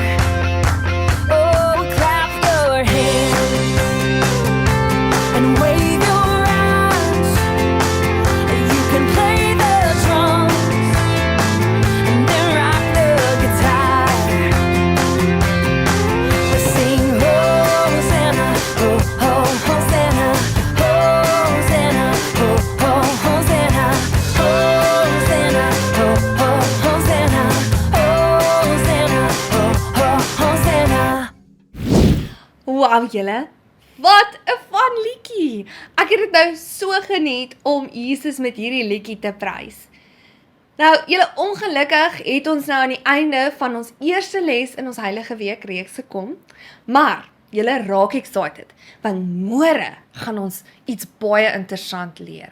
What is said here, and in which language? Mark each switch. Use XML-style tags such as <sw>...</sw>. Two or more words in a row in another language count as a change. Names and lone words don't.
<en>Oh, clap your hands and wave your arms. You can play the drums and then rock the guitar. We sing Hosanna, oh, oh, Hosanna, Hosanna, oh, oh, Hosanna, Hosanna, oh, oh, Hosanna, Hosanna, oh, oh, Hosanna.</en> <af>Wow julle, wat 'n fun liedjie! Ek het dit nou so geniet om Jesus met hierdie liedjie te prys. Nou, julle, ongelukkig het ons nou aan die einde van ons eerste les in ons Heilige Week reeks gekom, maar julle raak excited, want môre gaan ons iets baie interessant leer.</af>